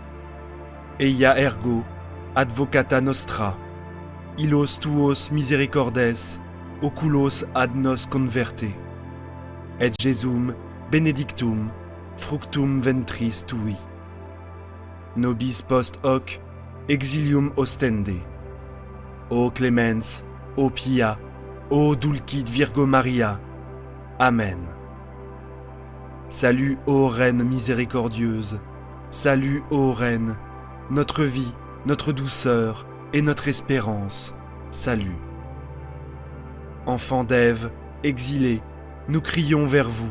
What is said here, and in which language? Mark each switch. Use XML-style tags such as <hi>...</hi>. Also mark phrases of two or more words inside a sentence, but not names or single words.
<la>Eia ergo, advocata nostra, illos tuos misericordes, oculos ad nos converte, et Jesum benedictum, fructum ventris tui. Nobis post hoc, exilium ostende. O clemens, ô pia, ô dulcit Virgo Maria. Amen.</la> <fr>Salut, ô Reine miséricordieuse. Salut, ô Reine, notre vie, notre douceur et notre espérance. Salut. Enfants d'Ève, exilés, nous crions vers vous.</fr>